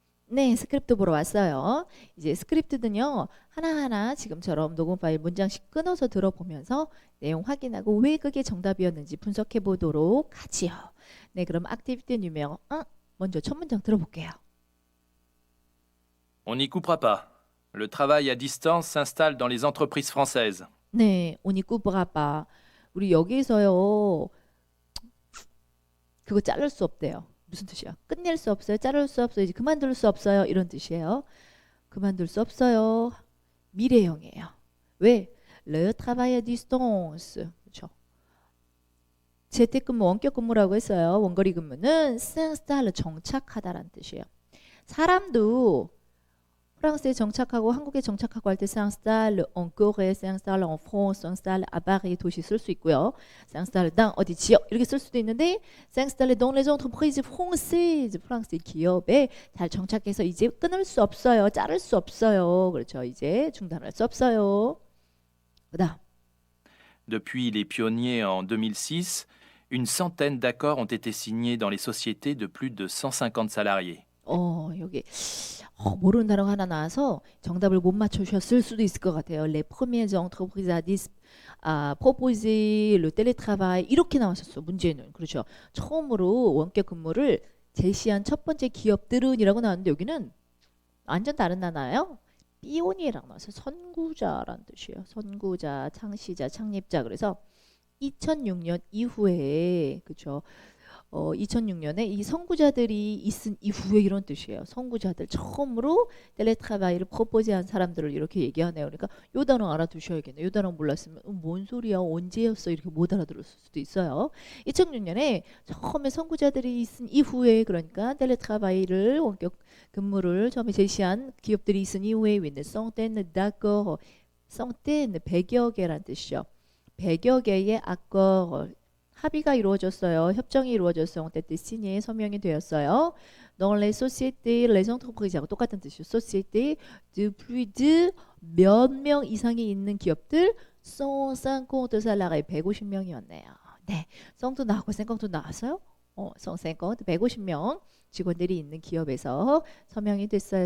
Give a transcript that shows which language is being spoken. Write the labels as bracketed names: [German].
[Korean] 네, 스크립트 보러 왔어요. 이제 스크립트는요, 하나하나 지금처럼 녹음 파일 문장씩 끊어서 들어보면서 내용 확인하고 왜 그게 정답이었는지 분석해 보도록 하지요. 네, 그럼 액티비티 누메로 1 먼저 첫 문장 들어볼게요. [French] On n'y coupera pas. Le travail à distance s'installe dans les entreprises françaises. [Korean] 네, 오니 꾸브라바. 우리 여기서요, 그거 자를 수 없대요. 무슨 뜻이야? 끝낼 수 없어요. 자를 수 없어요. 이제 그만둘 수 없어요. 이런 뜻이에요. 그만둘 수 없어요. 미래형이에요. 왜? [French] Le travail à distance. 그렇죠. [Korean] 재택근무, 원격 근무라고 했어요. 원거리 근무는 s'installe 정착하다라는 뜻이에요. 사람도 프랑스에 정착하고 한국에 정착하고 할 때 [French] s'installe en Corée, s'installe en France, s'installe à Paris [Korean] 도시 쓸 수 있고요. s'installe dans 어디 지역 이렇게 쓸 수도 있는데 [French] s'installe dans les entreprises françaises [Korean] 프랑스의 기업에 잘 정착해서 이제 끊을 수 없어요. 자를 수 없어요. 그렇죠. 이제 중단할 수 없어요. 그다음 [French] Depuis les pionniers en 2006, une centaine d'accords ont été signés dans les sociétés de plus de 150 salariés. [Korean] 여기 모르는 단어가 하나 나와서 정답을 못 맞추셨을 수도 있을 것 같아요. [French] Les premières entreprises à proposer le télétravail 이렇게 나왔었어. [Korean] 문제는 그렇죠. 처음으로 원격 근무를 제시한 첫 번째 기업들은이라고 나왔는데 여기는 완전 다른 단어예요. 피오니에라고 나와서 선구자라는 뜻이에요. 선구자, 창시자, 창립자. 그래서 2006년 이후에 그렇죠. 2006년에 이 선구자들이 있은 이후에 이런 뜻이에요. 선구자들 처음으로 텔레트라바이를 프로포즈한 사람들을 이렇게 얘기하네요. 그러니까 요 단어 알아두셔야겠네요. 요 단어 몰랐으면 뭔 소리야 언제였어 이렇게 못 알아들었을 수도 있어요. 2006년에 처음에 선구자들이 있은 이후에 그러니까 텔레트라바이를 원격 근무를 처음에 제시한 기업들이 있은 이후에 위는 성때는 다거 성때는 100여 개란 뜻이죠. 100여 개의 악거 합의가 이루어졌어요. 협정이 이루어졌어요. 그때 시니에 서명이 되었어요. [French] Dans les sociétés, les entreprises [Korean] 하고 똑같은 뜻이죠. [French] Société de plus de [Korean] 몇 명 이상이 있는 기업들 [French] 150 salariés [Korean] 150명이었네요. 네, 성도 나왔고 생각도 나왔어요. 150 150명 직원들이 있는 기업에서 서명이 됐어요.